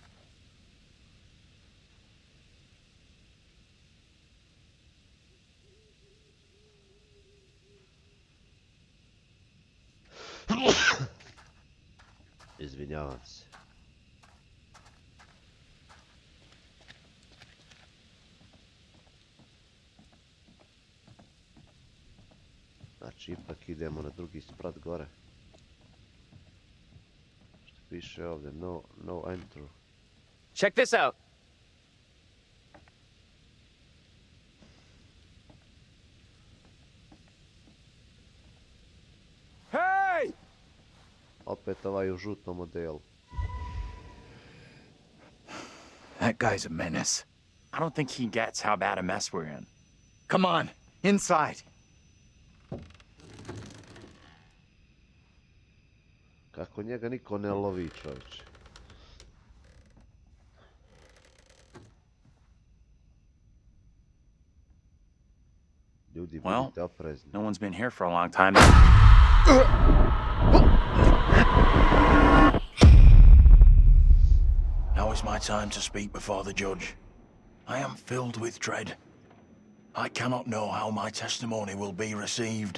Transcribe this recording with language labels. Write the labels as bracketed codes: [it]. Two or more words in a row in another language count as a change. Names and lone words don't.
[bs] Izvinjavam se. Znači, ipak idemo na drugi sprat gore. Što piše ovdje, [en] no enter. Check this out. Hey! [bs] Opet ovaj u žutom modelu. [en] That guy's a menace. I don't think he gets how bad a mess we're in. Come on, inside. [bs] Kako njega niko ne lovi, čovječe. Ljudi, budite oprezni. [en] No one's been here for a long time. Now is my time to speak before the judge. I am filled with dread. I cannot know how my testimony will be received.